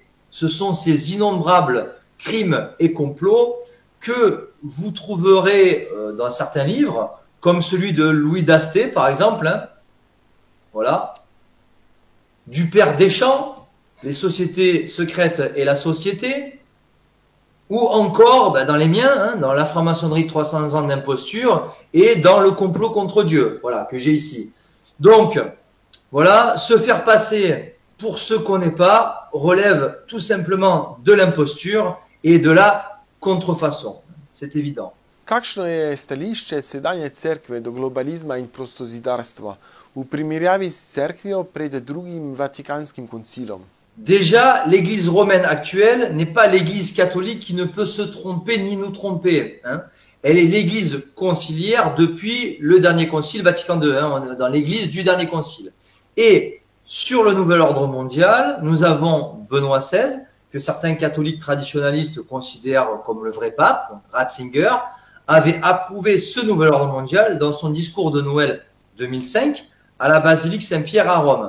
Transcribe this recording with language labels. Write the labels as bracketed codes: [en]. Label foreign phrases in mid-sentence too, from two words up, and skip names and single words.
[fr] Ce sont ces innombrables crimes et complots que vous trouverez dans certains livres, comme celui de Louis Dasté, par exemple, hein, voilà, du père Deschamps, les sociétés secrètes et la société, ou encore dans les miens, hein, dans la franc-maçonnerie 300 ans d'imposture et dans le complot contre Dieu, voilà, que j'ai ici. Donc, voilà, se faire passer pour ce qu'on n'est pas relève tout simplement de l'imposture et de la contrefaçon. C'est évident. [sl] Kakšno je stališče sedanje cerkve do globalizma in prostozidarstva v primerjavi s cerkvijo pred drugim Vatikanskim koncilom? [fr] Déjà, l'Église romaine actuelle n'est pas l'Église catholique qui ne peut se tromper ni nous tromper. Hein. Elle est l'Église conciliaire depuis le dernier concile Vatican II. Hein. On est dans l'Église du dernier concile. Et sur le nouvel ordre mondial, nous avons Benoît XVI, que certains catholiques traditionnalistes considèrent comme le vrai pape, donc Ratzinger, avait approuvé ce nouvel ordre mondial dans son discours de Noël 2005 à la basilique Saint-Pierre à Rome.